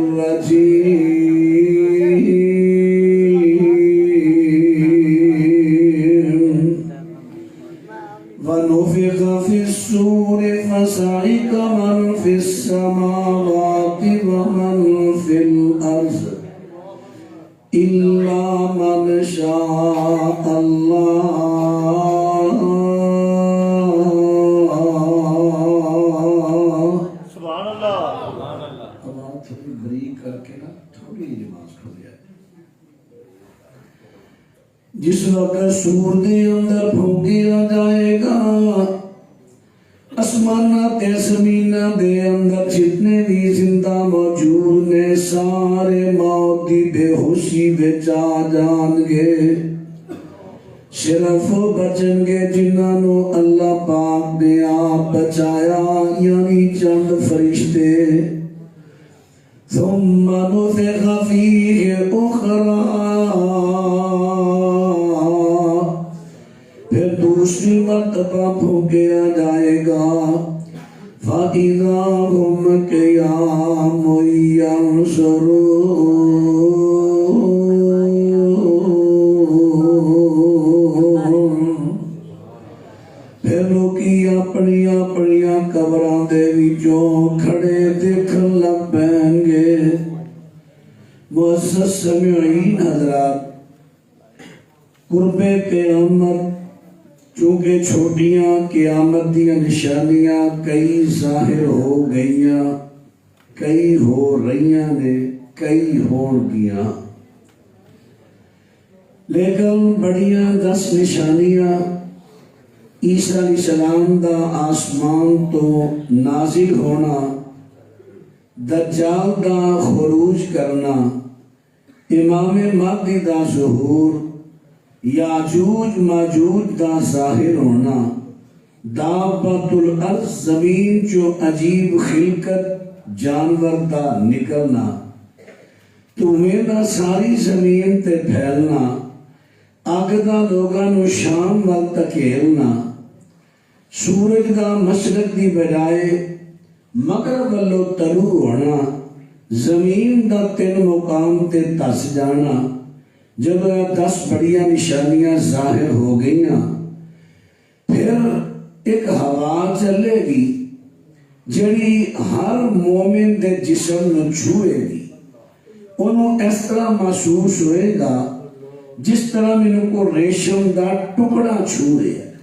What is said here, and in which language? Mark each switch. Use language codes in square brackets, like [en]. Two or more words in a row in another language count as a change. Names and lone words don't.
[ar] الرجیم، ونفخ فی الصور فصعق من فی السماوات ومن فی الارض الا من شاء اللہ۔ [pa] جس وقت سور دے اندر پھونکیا جائے گا، آسمانہ تے زمینہ دے اندر جتنے بھی زندہ موجود نے سارے موت دی بے ہوشی وچ آ جان گے، صرف بچن گے جنہاں نو اللہ پاک نے آپ بچایا، یعنی چند فرشتے۔ [ar] ثم نفخ فیہ اخری، [pa] پھر دوسری مرتبہ پھونکیا جائے گا، [ar] فَإِذَا هُمْ قِيَامٌ يَنظُرُونَ، [pa] پھر لوکی اپنی اپنی قبراں دے وچوں کھڑے دیکھن لگ پین گے۔ معزز سامعین حضرات، قرب قیامت چونکہ چھوٹیاں قیامت دیاں نشانیاں کئی ظاہر ہو گئیاں، کئی ہو رہیاں نے، کئی ہون گیاں، لیکن بڑیاں 10 نشانیاں عیسیٰ علیہ السلام دا آسمان تو نازل ہونا، دجال دا خروج کرنا، امام مہدی دا ظہور، یاجوج ماجوج دا ظاہر ہونا، دابۃ الارض زمین جو عجیب خلقت جانور دا نکلنا، تمہیں دا ساری زمین تے پھیلنا، اگ دا لوگاں نو شام وال تکیلنا، سورج دا مشرق دی بجائے مغرب والو طلوع ہونا، زمین دا 3 مقام تے تس جانا۔ جب 10 بڑیاں نشانیاں ظاہر ہو گئیاں، پھر ایک ہوا چلے گی جڑی ہر مومن دے جسم نو چھوئے گی، انہوں اس طرح محسوس ہوئے گا جس طرح میں کو ریشم دا ٹکڑا چھوئے۔